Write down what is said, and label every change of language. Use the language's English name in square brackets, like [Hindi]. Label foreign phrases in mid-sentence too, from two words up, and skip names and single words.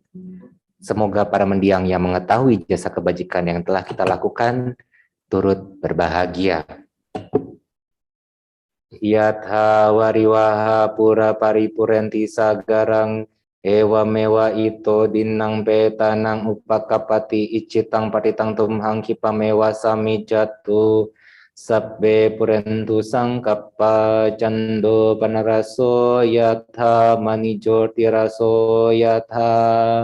[Indonesian] Semoga para mendiang yang mengetahui jasa kebajikan yang telah kita lakukan turut berbahagia. [Pali] Yatha wariwaha pura paripurenti sagarang ewa mewa ito dinang petanang upakapati icitang patitang tumhang kipamewa samijatu sabbe purentu sangkappa cando panaraso yatha manijoti raso yatha